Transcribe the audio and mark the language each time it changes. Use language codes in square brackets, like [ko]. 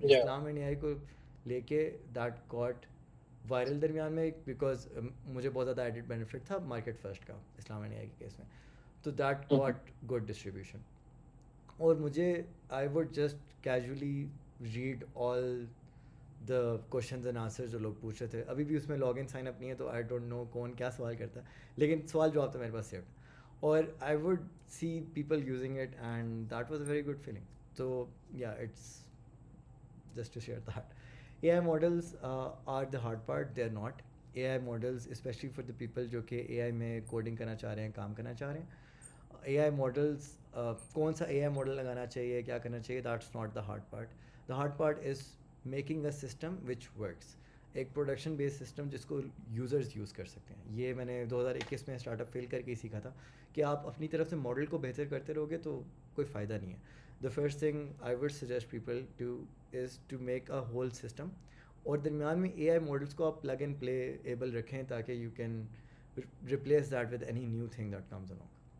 [ur] اسلام and اے آئی کو لے کے [en] that got viral [ur] درمیان میں, بیکاز مجھے بہت زیادہ ایڈڈ بینیفٹ تھا مارکیٹ فرسٹ کا اسلام اینڈ اے آئی کے کیس میں, تو [en] That got good distribution. [ur] اور مجھے [en] I would just casually read all the questions and answer [ur] جو لوگ پوچھ رہے تھے. ابھی بھی اس میں [en] log in sign up نہیں ہے تو آئی ڈونٹ نو [ur] کون کیا سوال کرتا ہے, لیکن سوال جواب تو میرے پاس [en] Saved, اور I would see people using it and that was a very good feeling. تو یا it's just to share that. AI models are the hard part, they're not. AI models, especially for the people [ur] جو کہ AI میں coding کرنا چاہ رہے ہیں, کام کرنا چاہ رہے ہیں, AI models کون سا AI ماڈل لگانا چاہیے, کیا کرنا چاہیے, [en] that's not the hard part. The hard part is making a system which works. [ur] ایک پروڈکشن بیس سسٹم جس کو یوزرز یوز کر سکتے ہیں. یہ میں نے 2021 میں اسٹارٹ اپ فیل کر کے ہی سیکھا تھا کہ آپ اپنی طرف سے ماڈل کو بہتر کرتے رہو گے تو کوئی فائدہ نہیں ہے. [en] The first thing I would suggest people to is to make a whole system, [ur] اور درمیان میں اے آئی ماڈلس کو آپ پلگ اینڈ پلے ایبل رکھیں تاکہ [en] You can replace that with any new thing that comes along.